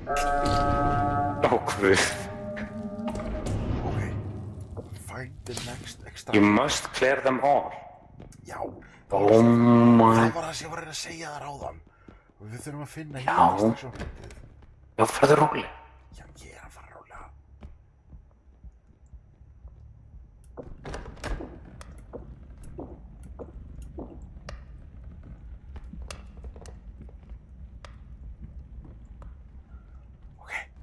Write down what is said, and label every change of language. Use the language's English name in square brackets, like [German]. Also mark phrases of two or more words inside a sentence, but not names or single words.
[Icelandic] Guð. [English] Ok. Find the next extra. You must clear them all. [Icelandic] Já. [English] Oh my. [Icelandic] Það var það sem ég var að reyna að segja þar áðan. Við þurfum að finna Já. extraksjónpunktið. Já, farðu rólega. Já, ég er að fara rólega. Ok.